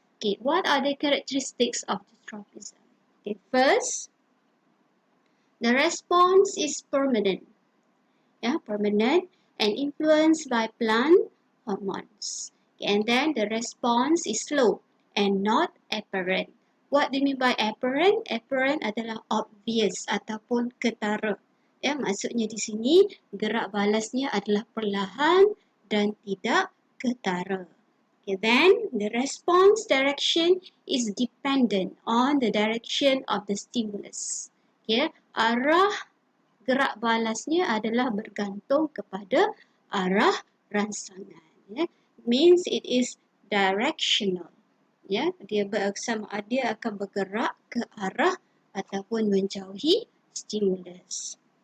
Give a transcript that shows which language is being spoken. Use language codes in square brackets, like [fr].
[en] Okay, what are the characteristics of the tropism? Okay, first, the response is permanent. Yeah, permanent and influenced by plant hormones. Okay, and then the response is slow and not apparent. What do you mean by apparent? [ms] Apparent adalah obvious ataupun ketara. Ya, maksudnya di sini gerak balasnya adalah perlahan dan tidak ketara. [en] Okay, then the response direction is dependent on the direction of the stimulus. [ms] Okay, arah gerak balasnya adalah bergantung kepada arah rangsangan. [en] Yeah, means it is directional. [ms] Ya, dia akan bergerak ke arah ataupun menjauhi stimulus.